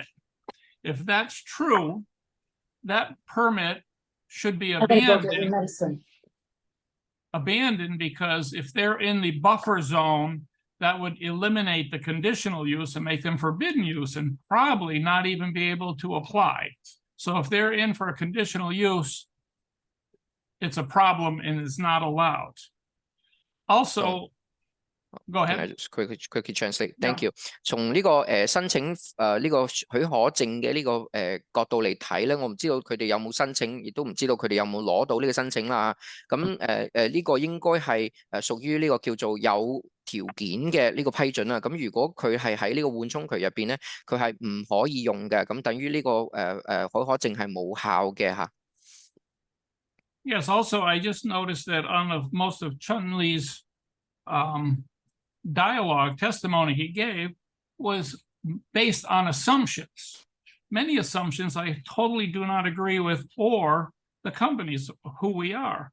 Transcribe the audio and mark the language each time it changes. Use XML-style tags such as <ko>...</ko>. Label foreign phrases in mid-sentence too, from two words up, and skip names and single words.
<en>If that's true, that permit should be abandoned because if they're in the buffer zone, that would eliminate the conditional use and make them forbidden use and probably not even be able to apply. So if they're in for a conditional use, it's a problem and it's not allowed. Also, go ahead. Can I just quickly translate? Thank you.</en> <yue>從呢個申請呢個許可證嘅呢個角度嚟睇咧，我唔知道佢哋有冇申請，亦都唔知道佢哋有冇攞到呢個申請啦。咁呢個應該係屬於呢個叫做有條件嘅呢個批准啦。咁如果佢係喺呢個緩衝期入邊咧，佢係唔可以用嘅。咁等於呢個許可證係冇效嘅嚇。</yue> <en>Yes, also I just noticed that on most of Chun Lee's dialogue testimony he gave was based on assumptions. Many assumptions I totally do not agree with, or the companies who we are.</en>